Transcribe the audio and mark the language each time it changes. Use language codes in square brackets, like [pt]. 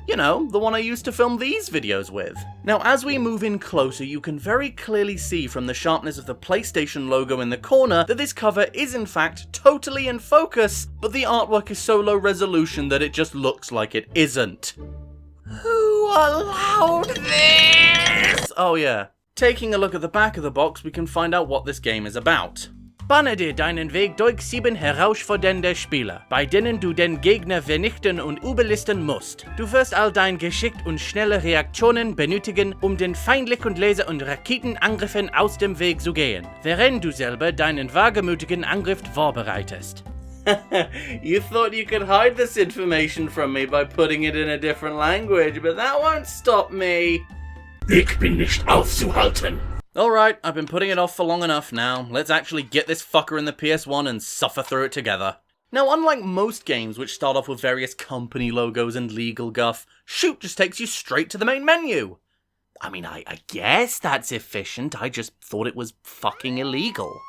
[en] You know, the one I used to film these videos with. Now, as we move in closer, you can very clearly see from the sharpness of the PlayStation logo in the corner that this cover is in fact totally in focus, but the artwork is so low resolution that it just looks like it isn't. Who allowed this? Oh yeah. Taking a look at the back of the box, we can find out what this game is about. [de] Banne dir deinen Weg durch 7 herausfordernde Spiele, bei denen du den Gegner vernichten und überlisten musst. Du wirst all dein Geschick und schnelle Reaktionen benötigen, um den feindlichen Laser- und Raketenangriffen aus dem Weg zu gehen, während du selber deinen wagemütigen Angriff vorbereitest. [en] You thought you could hide this information from me by putting it in a different language, but that won't stop me. [de] Ich bin nicht aufzuhalten. [en] Alright, I've been putting it off for long enough now. Let's actually get this fucker in the PS1 and suffer through it together. Now, unlike most games which start off with various company logos and legal guff, Shoot just takes you straight to the main menu. I mean, I guess that's efficient, I just thought it was fucking illegal.